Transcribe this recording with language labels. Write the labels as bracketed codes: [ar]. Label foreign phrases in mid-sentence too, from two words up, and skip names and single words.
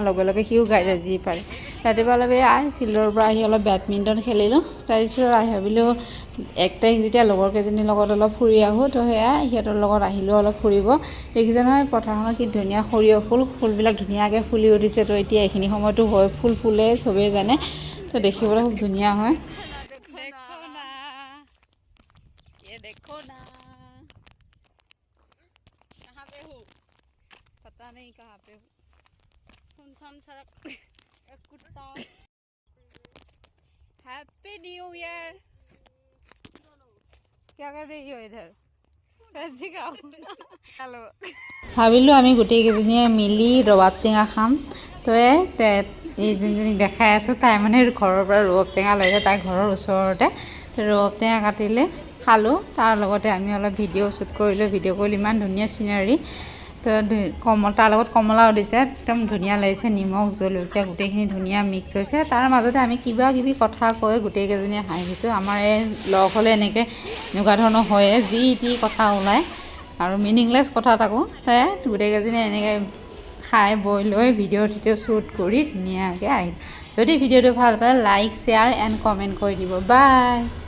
[as] লগে লগে সিও গাই যায় যি পাৰে ৰাতিপুৱা অলপ ফিল্ডৰ পৰা আহি অলপ বেডমিণ্টন খেলিলোঁ তাৰপিছত ভাবিলোঁ 1 তাৰিখ যেতিয়া লগৰ কেইজনীৰ লগত অলপ ফুৰি আহোঁ তো সেয়া সিহঁতৰ লগত আহিলোঁ অলপ ফুৰিব দেখিছে নহয় পথাৰখনত কি ধুনীয়া সৰিয়হ ফুলবিলাক ধুনীয়াকৈ ফুলি উঠিছে তো এতিয়া এইখিনি সময়তো হয় ফুল ফুলে চবেই জানে তো দেখিবলৈ খুব ধুনীয়া হয় [hi] देखो ना कहाँ पे हूँ पता नहीं कहाँ पे हूँ सुनसान सड़क एक कुत्ता [en] Happy New Year [hi] क्या कर रही हो इधर हेलो [as] ভাবিলোঁ আমি গোটেইকেইজনীয়ে মিলি ৰবাব টেঙা খাম তো এই যোনজনীক দেখাই আছোঁ তাই মানে ঘৰৰ পৰা ৰবাব টেঙা লৈছে তাই ঘৰৰ ওচৰতে ৰবাব টেঙা কাটিলে খালোঁ তাৰ লগতে আমি অলপ [en] video shoot [as] কৰিলোঁ ইমান ধুনীয়া চিনাৰী তো তাৰ লগত কমলাও দিছে একদম ধুনীয়া লাগিছে নিমখ জলকীয়া গোটেইখিনি ধুনীয়া মিক্স হৈছে তাৰ মাজতে আমি কিবা কিবি কথা কৈ গোটেইকেইজনীয়ে হাঁহিছোঁ আমাৰ এই লগ হ'লে এনেকুৱা ধৰণৰ হয়ে যি টি কথা ওলায় আৰু মিনিংলেছ কথা থাকোঁ তাই গোটেইকেইজনীয়ে এনেকৈ খাই বৈ লৈ ভিডিঅ' শ্বুট কৰি ধুনীয়াকৈ আহিল যদি ভিডিঅ'টো ভাল পায় [en] like share and comment [as] কৰি দিব বাই